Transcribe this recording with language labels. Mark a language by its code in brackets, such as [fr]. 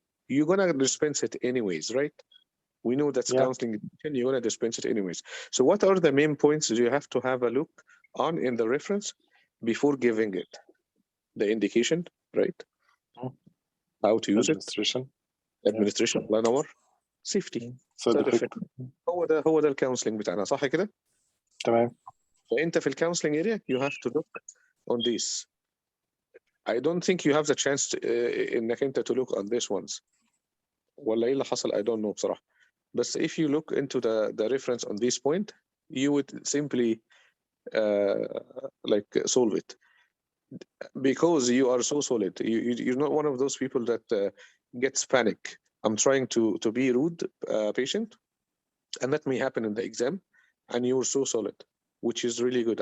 [en] You're gonna dispense it anyways, right? We know that's counseling. You're gonna dispense it anyways. So what are the main points you have to have a look on in the reference before giving it? The indication, right? How to use administration [ar] الله ينور. [en] safety. [ar] هو ده الكونسلنج بتاعنا صح كده؟ تمام. فأنت في الكونسلنج [en] area you have to look on this. I don't think you have the chance [ar] إنك أنت [en] to look on this ones. [ar] ولا إيه اللي حصل؟ [en] I don't know [ar] بصراحة. [en] But if you look into the reference on this point, you would simply like solve it. Because you are so solid, you're not one of those people that gets panic. I'm trying to be rude patient, and that may happen in the exam, and you're so solid, which is really good.